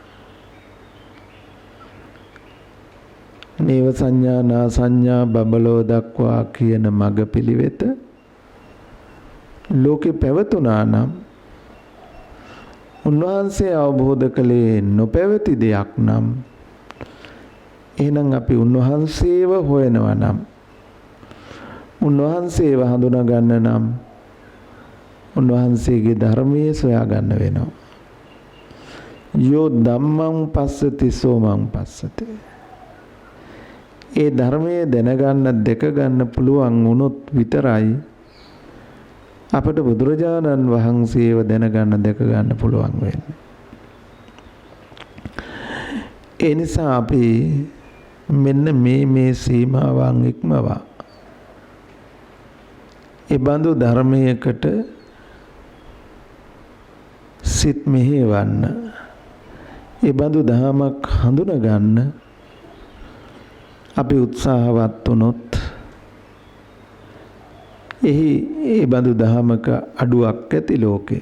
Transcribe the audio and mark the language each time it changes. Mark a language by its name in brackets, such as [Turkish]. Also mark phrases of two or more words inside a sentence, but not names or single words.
[Sinhala] නේව සංඥා නා සංඥා බබලෝ දක්වා කියන මග පිළිවෙත ලෝකේ පැවතුණා නම් උන්වහන්සේ අවබෝධ කළේ නොපැවති දෙයක් නම් එහෙනම් අපි උන්වහන්සේව හොයනවා නම් උන්වහන්සේව හඳුනා ගන්න නම් උන්වහන්සේගේ ධර්මයේ සොයා ගන්න වෙනවා. [Pali] යෝ ධම්මං පස්සති සෝමං පස්සති. [Sinhala] ඒ ධර්මයේ දැනගන්න දෙක ගන්න පුළුවන් වුණොත් විතරයි අපට බුදුරජාණන් වහන්සේව දැනගන්න දෙක ගන්න පුළුවන් වෙන්නේ. ඒ නිසා අපි මෙන්න මේ සීමාවන් ඉක්මවා ඒ බඳු ධර්මයකට සිත් මෙහෙවන්න ඒ බඳු දහමක් හඳුනා ගන්න අපි උත්සාහවත් වුණොත් එහි ඒ බඳු දහමක අඩුවක් ඇති ලෝකේ.